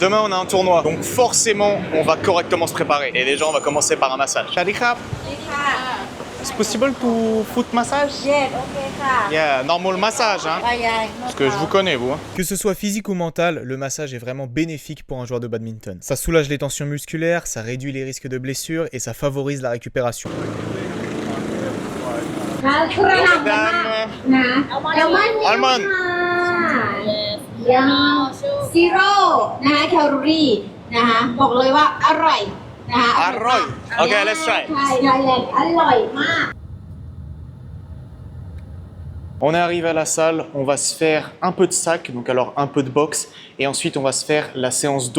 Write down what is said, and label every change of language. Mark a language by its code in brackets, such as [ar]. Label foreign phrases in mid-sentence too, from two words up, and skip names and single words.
[fr] Demain, on a un tournoi, donc forcément, on va correctement se préparer. Et déjà, on va commencer par un massage. [en] Shadikap, [fr] c'est possible [en] to foot massage? Yes, ok. Yeah, normal massage, [fr] hein? Parce que je vous connais, vous. Hein. Que ce soit physique ou mental, le massage est vraiment bénéfique pour un joueur de badminton. Ça soulage les tensions musculaires, ça réduit les risques de blessures et ça favorise la récupération. [en] Almond. [th] ซีโร่นะคะแคลอรี่นะคะบอกเลยว่าอร่อยนะคะ [en] Arroy. Ok, let's try. [th] ใช่ไทยแลนด์อร่อยมาก [fr] On est arrivé à la salle, on va se faire un peu de sac, donc alors un peu de boxe, et ensuite on va se faire la séance d'eau.